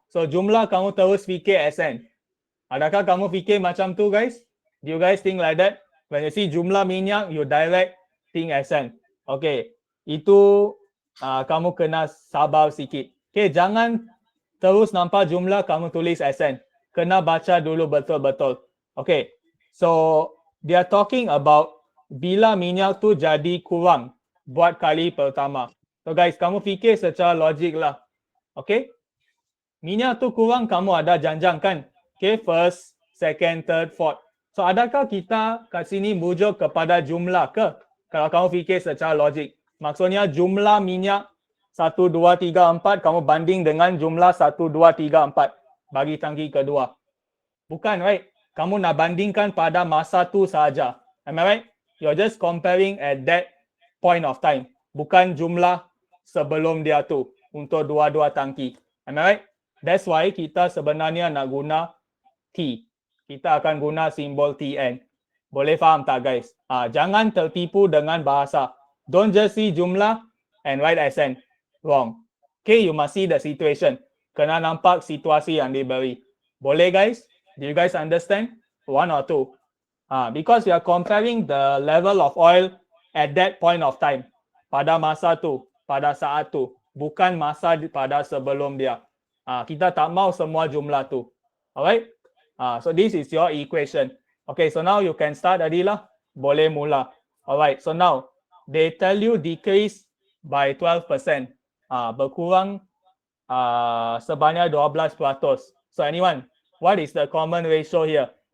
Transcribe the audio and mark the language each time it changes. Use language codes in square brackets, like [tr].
[ms] So jumlah kamu terus fikir SN. Adakah kamu fikir macam tu guys? [en] Do you guys think like that? When you see jumlah minyak, you direct think SN. Okay, [ms] itu kamu kena sabar sikit. Okay, jangan terus nampak jumlah kamu tulis SN. Kena baca dulu betul-betul. Okay, [en] so they are talking about [ms] bila minyak tu jadi kurang buat kali pertama. So guys, kamu fikir secara logik lah. Okay, minyak tu kurang, kamu ada janjang kan? [en] Okay, first, second, third, fourth. [ms] So adakah kita kat sini merujuk kepada jumlah ke? Kalau kamu fikir secara logik. Maksudnya jumlah minyak 1, 2, 3, 4 kamu banding dengan jumlah 1, 2, 3, 4 bagi tangki kedua. Bukan, right? Kamu nak bandingkan pada masa tu saja. [en] Am I right? You're just comparing at that point of time. [ms] Bukan jumlah sebelum dia tu untuk dua-dua tangki. [en] Am I right? That's why [ms] kita sebenarnya nak guna T. Kita akan guna simbol TN. Boleh faham tak guys? Jangan tertipu dengan bahasa. [en] Don't just see jumlah and write SN. Wrong. Okay, you must see the situation. [ms] Kena nampak situasi yang diberi. Boleh guys? [en] Do you guys understand? 1 or 2? Because you are comparing the level of oil at that point of time. [ms] Pada masa tu, pada saat tu. Bukan masa pada sebelum dia. Kita tak mau semua jumlah tu. Alright? [en] So this is your equation. Okay, so now you can start Adilah. [ms] Boleh mula. [en] Alright, so now they tell you decrease by 12%. [ms] Berkurang sebanyak 12%. [en] So anyone, what is the common ratio here?